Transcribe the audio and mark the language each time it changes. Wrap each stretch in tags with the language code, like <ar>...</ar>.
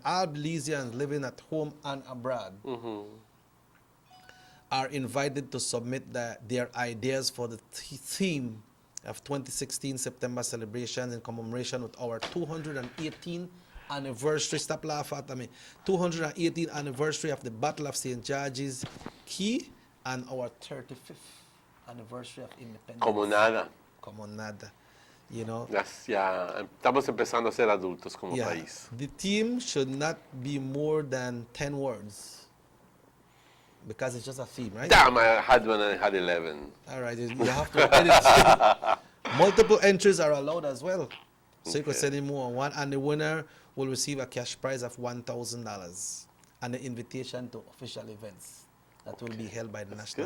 <en>All Belizeans living at home and abroad are invited to submit their ideas for the theme of 2016 September celebration in commemoration with our 218th anniversary. Stop laughing at me. 218th anniversary of the Battle of St. George's Key and our 35th anniversary of independence.</en> <es>Como nada. Como nada. You know? Ya estamos empezando a ser adultos como</es> <en>Yeah.</en> <es>país.</es> <en>The theme should not be more than 10 words. Because it's just a theme, right? Damn, I had one and I had 11. All right, you have to edit. Multiple entries are allowed as well. So you can send in more than one, and the winner will receive a cash prize of $1,000 and an invitation to official events that will be held by the National</en>